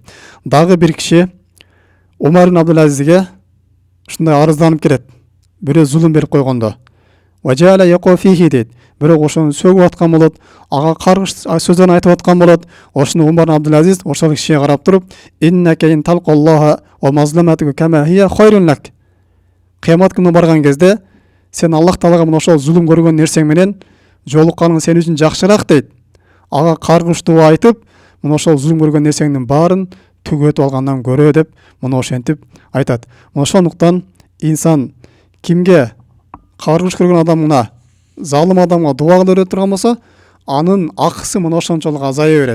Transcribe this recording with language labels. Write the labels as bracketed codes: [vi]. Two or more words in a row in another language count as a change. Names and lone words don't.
[ky] Дагы бир киши Умар ибн Абдул Азизге ушундай арызданып келет. Бирөө зулум берип койгондо, важала якофихи дейді. Бирок ошону сөгүп аткан болот, ага каргыш сөздөрүн айтып аткан болот. Ошону Умар Абдулазиз ошол кишиге карап туруп, [ar] إنك إن تلقى الله ومظلمتك كما هي خير لك. [ky] Кыямат күнүнө барган кезде сен Аллах Таалага мына ошол зулум көргөн нерсең менен жолукканың сен үчүн жакшыраак дейт. Ага каргыштуу айтып, мына ошол зулум көргөн нерсеңдин баарын түгөтүп алгандан көрө деп мына ошентип айтат. Мына ошондуктан инсан кимге каргыш көргөн адамына, залым адамга дуа кыла турган болсо, анын акысы мына ошончолук азая берет.